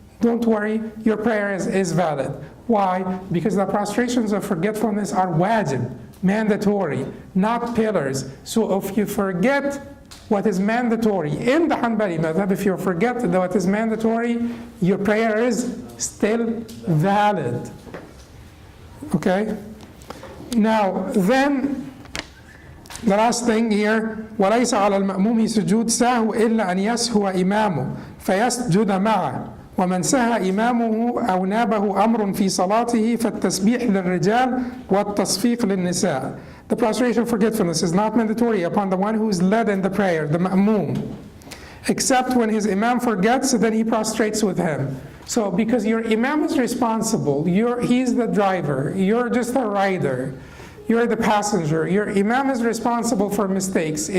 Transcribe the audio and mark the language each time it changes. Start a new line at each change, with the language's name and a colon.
English: Don't worry, your prayer is valid. Why? Because the prostrations of forgetfulness are wajib, mandatory, not pillars. So if you forget what is mandatory in the Hanbali madhab, if you forget what is mandatory, your prayer is still valid. Okay? Now, then, the last thing here,
Arabic: وَلَيْسَ عَلَى الْمَأْمُومِ سُجُودْ سَهْوٍ إِلَّا أَنْ يَسْهُوَ إِمَامُهُ فَيَسْجُدَ مَعَهُ ومن سهى إمامه أو نابه أمر في صلاته فالتسبيح للرجال والتصفيق للنساء.
English: The prostration of forgetfulness is not mandatory upon the one who is led in the prayer, the ma'moom, except when his imam forgets, then he prostrates with him. So because your imam is responsible, he's the driver, you're just a rider, you're the passenger, your imam is responsible for mistakes.